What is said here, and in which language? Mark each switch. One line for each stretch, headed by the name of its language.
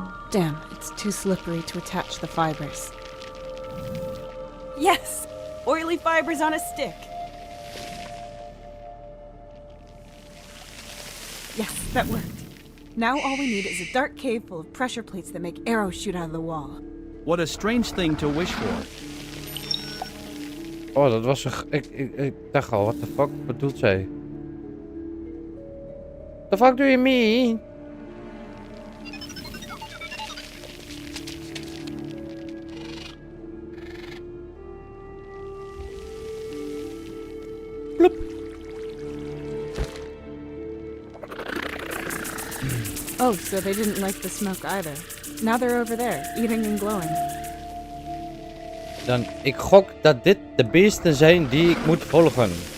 English: Damn, it's too slippery to attach the fibers. Yes! Oily fibers on a stick! Yes, that worked. Now all we need is a dark cave full of pressure plates that make arrows shoot out of the wall. What a strange thing to wish for.
Dutch: Oh, dat was een... Ik dacht al,
English: what the fuck
Dutch: bedoelt zij?
English: The fuck do you mean? Bloep. Oh, so they didn't like the smoke either. Now they're over there, eating and glowing.
Dutch: Dan, ik gok dat dit de beesten zijn die ik moet volgen.